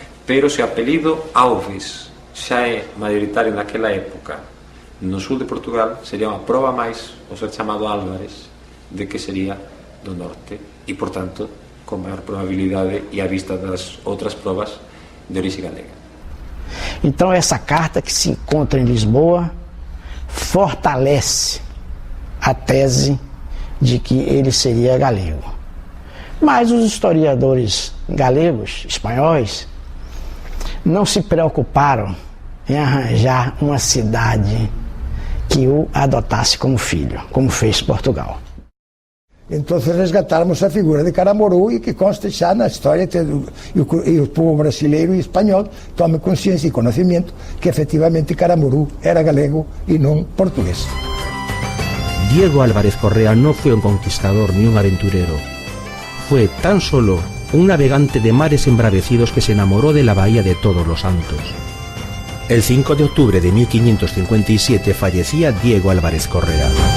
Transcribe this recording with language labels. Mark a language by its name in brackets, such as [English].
[Galician] Pero se o apelido Alves xa é mayoritario naquela época no sul de Portugal, sería unha proba máis o ser chamado Álvarez de que sería do norte e, por tanto, con maior probabilidade e à vista das outras probas de orixe galega. [Portuguese] Então essa carta que se encontra em Lisboa fortalece a tese de que ele seria galego. Mas os historiadores galegos, espanhóis, não se preocuparam em arranjar uma cidade que o adotasse como filho, como fez Portugal. Então resgatarmos a figura de Caramuru e que conste já na história e o povo brasileiro e espanhol tome consciência e conhecimento que efetivamente Caramuru era galego e não português. [Spanish] Diego Álvarez Correa no fue un conquistador ni un aventurero. Fue tan solo un navegante de mares embravecidos que se enamoró de la bahía de Todos los Santos. El 5 de octubre de 1557 fallecía Diego Álvarez Correa.